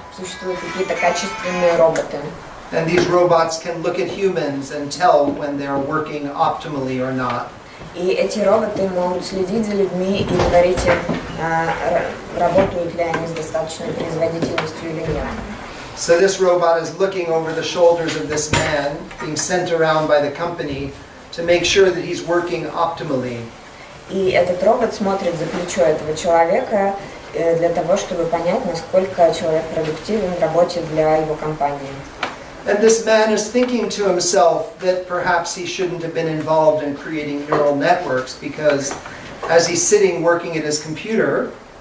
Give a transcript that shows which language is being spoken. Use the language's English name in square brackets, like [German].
[Russian] существуют какие-то качественные роботы. [English] And these robots can look at humans and tell when they're working optimally or not. [Russian] И эти роботы могут следить за людьми и говорить им, работают ли они с достаточной производительностью или нет. [English] So this robot is looking over the shoulders of this man, being sent around by the company to make sure that he's working optimally. [Russian] И этот робот смотрит за плечо этого человека для того, чтобы понять, насколько человек продуктивен в работе для его компании. [English] And this man is thinking to himself that perhaps he shouldn't have been involved in creating neural networks because as he's sitting working at his computer,